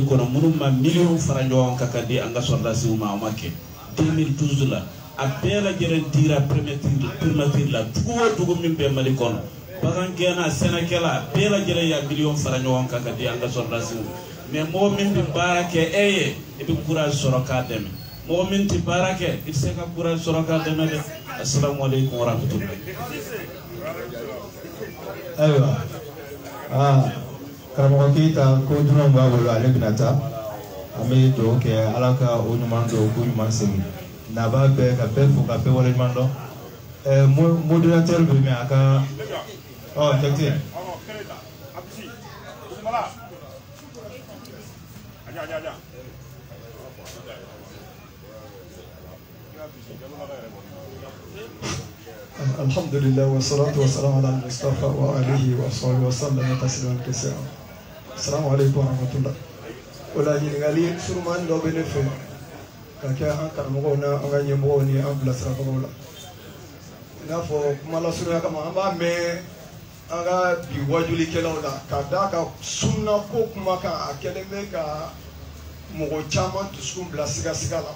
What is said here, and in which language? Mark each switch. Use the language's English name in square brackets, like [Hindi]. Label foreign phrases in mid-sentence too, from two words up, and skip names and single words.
[Bambara] kɔnɔ minnu ma miliyɔn fara ɲɔgɔn kan ka di an ka sɔrdasiw ma o ma kɛ 2012 la a bɛɛ lajɛlen dira primature la dugu o dugu min bɛ Mali kɔnɔ bagan gɛnna sɛnɛkɛla bɛɛ lajɛlen y'a miliyɔn fara ɲɔgɔn kan ka di an ka sɔrdasiw mais mɔgɔ min bɛ baara kɛ e ye i bɛ courage sɔrɔ k'a dɛmɛ mɔgɔ min tɛ baara kɛ i tɛ se ka courage sɔrɔ k'a dɛmɛ dɛ [Arabic] السلام عليكم ورحمة الله. [Bambara] Ayiwa karamɔgɔ Keyita ko dunan b'a bolo ale bɛna taa an bɛ dugawu kɛ Ala ka o ɲuman dɔn ko ɲuman segin n'a b'a bɛɛ ka bɛɛ fo ka bɛɛ waleɲuman dɔn modérateur bɛ min a ka jate. [Arabic] الحمد لله والصلاة والسلام على المصطفى وآله وصحبه وسلم تسليما كثيرا. السلام عليكم ورحمة الله. [Bambara] Ola ɲininkali surumani dɔ bɛ ne fɛ ka kɛ an karamɔgɔw na an ka ɲɛmɔgɔw ni an bilasirabagaw la. I n'a fɔ kuma lasurunya kama an b'a mɛn an ka bi wajulikɛlaw la ka d'a kan sunna ko kuma kan a kɛlen bɛ ka mɔgɔ caman dusukun bila sigasiga la.